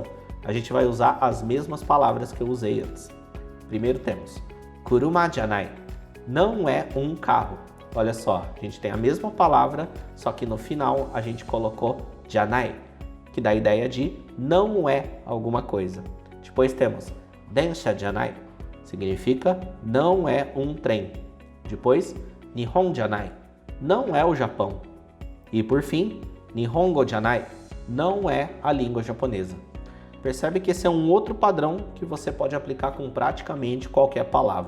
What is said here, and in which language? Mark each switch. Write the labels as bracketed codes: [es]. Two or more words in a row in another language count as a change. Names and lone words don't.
[pt] A gente vai usar as mesmas palavras que eu usei antes. Primeiro temos [ja] 車じゃない, [pt] não é um carro. Olha só, a gente tem a mesma palavra, só que no final a gente colocou janai, que dá a ideia de não é alguma coisa. Depois temos [ja] 電車じゃない, [pt] significa não é um trem. Depois, [ja] 日本じゃない, [pt] não é o Japão. E por fim, [ja] 日本語じゃない, [pt] não é a língua japonesa. Percebe que esse é um outro padrão que você pode aplicar com praticamente qualquer palavra.